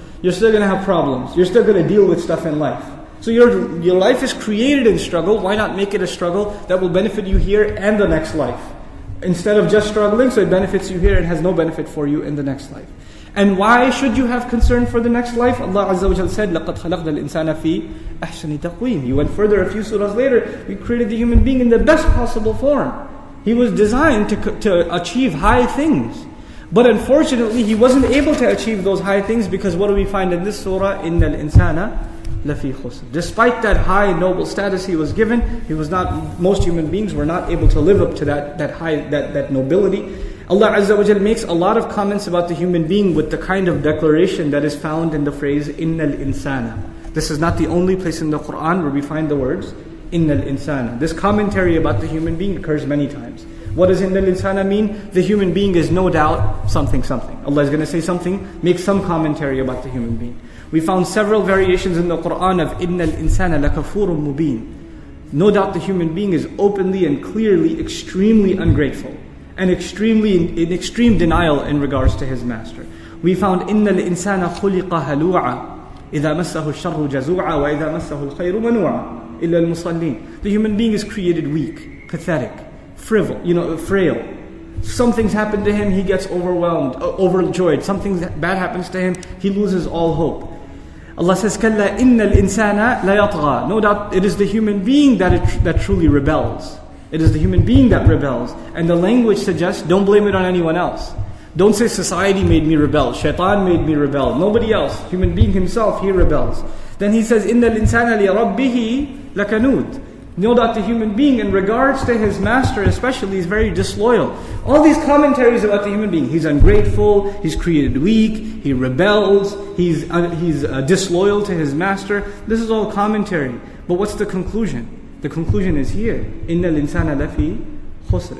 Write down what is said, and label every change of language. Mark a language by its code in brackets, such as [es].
[en] You're still going to have problems. You're still going to deal with stuff in life. So your life is created in struggle. Why not make it a struggle that will benefit you here and the next life? Instead of just struggling, so it benefits you here and has no benefit for you in the next life. And why should you have concern for the next life? Allah Azza wa Jal said, [ar] لَقَدْ خَلَقْنَا الْإِنسَانَ فِي أَحْسَنِ تَقْوِيمٍ. [en] He went further a few surahs later. We created the human being in the best possible form. He was designed to achieve high things. But unfortunately, he wasn't able to achieve those high things, because what do we find in this surah? [ar] إِنَّ الْإِنسَانَ لَفِي خُسْرٍ. [en] Despite that high noble status he was given, most human beings were not able to live up to that nobility. Allah Azza wa Jal makes a lot of comments about the human being with the kind of declaration that is found in the phrase [ar] إِنَّ الْإِنسَانَ. [en] This is not the only place in the Quran where we find the words [ar] إِنَّ الْإِنسَانَ. [en] This commentary about the human being occurs many times. What does [ar] إِنَّ الْإِنسَانَ [en] mean? The human being is no doubt something. Allah is going to say something, make some commentary about the human being. We found several variations in the Quran of [ar] إِنَّ الْإِنسَانَ لَكَفُورٌ مُبِينٌ. [en] No doubt the human being is openly and clearly extremely ungrateful and in extreme denial in regards to his master. We found [ar] إِنَّ الْإِنسَانَ خُلِقَ هَلُوعًا إِذَا مَسَّهُ الشَّرُّ جَزُوعًا وَإِذَا مَسَّهُ الْخَيْرُ مَنُوعًا إِلَّا الْمُصَلِّينَ. [en] The human being is created weak, pathetic, frail. Some things happen to him, he gets overjoyed. Something bad happens to him, he loses all hope. Allah says, [ar] كَلَّا إِنَّ الْإِنسَانَ لَيَطْغَى. [en] No doubt it is the human being that truly rebels. It is the human being that rebels. And the language suggests, don't blame it on anyone else. Don't say society made me rebel, shaitan made me rebel. Nobody else. Human being himself, he rebels. Then he says, [ar] إِنَّ الْإِنسَانَ لِرَبِّهِ لَكَنُودٌ. [en] Know that the human being, in regards to his master especially, is very disloyal. All these commentaries about the human being, he's ungrateful, he's created weak, he rebels, he's disloyal to his master. This is all commentary. But what's the conclusion? The conclusion is here. [ar] إِنَّ الْإِنسَانَ لَفِي خُسْرٍ.